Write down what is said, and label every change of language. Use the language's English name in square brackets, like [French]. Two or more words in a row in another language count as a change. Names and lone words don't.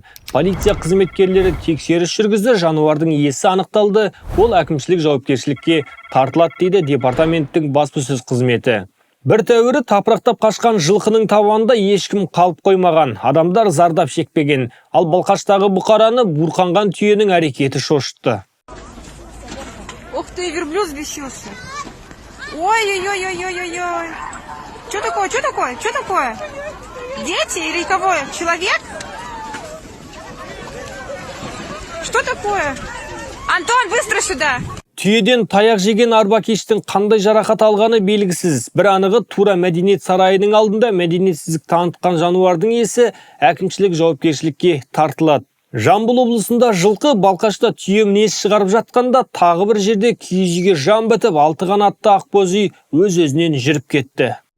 [Kazakh] Полиция қызметкерлері тексеріс жүргізді, жануардың иесі анықталды, ол әкімшілік жауапкершілікке тартылады дейді департаменттің баспасөз қызметі. Бір тәуірі тапырақтап қашқан жылқының табанында ешкім қалып қоймаған, адамдар зардап шекпеген, ал Балқаштағы бұқараны бурқанған түйенің әрекеті шошытты. [Russian] Ух ты, верблюд взбесился. Ой-ой-ой-ой-ой-ой. Что такое? Что такое? Что такое? Дети или кого? Человек? Что такое? Антон, быстро сюда! [Kazakh] Түйеден таяқ жеген арбакештің қандай жарақат алғаны белгісіз. Бір анығы тура мәдениет сарайының алдында мәдениетсіздік танытқан жануардың иесі әкімшілік жауапкершілікке тартылады. Жамбыл облысында жылқы Балқашта түйе мінез шығарып жатқанда тағы бір жерде киіз үйге жан бітіп 6 қанатты ақбоз үй өз-өзінен жүріп кетті.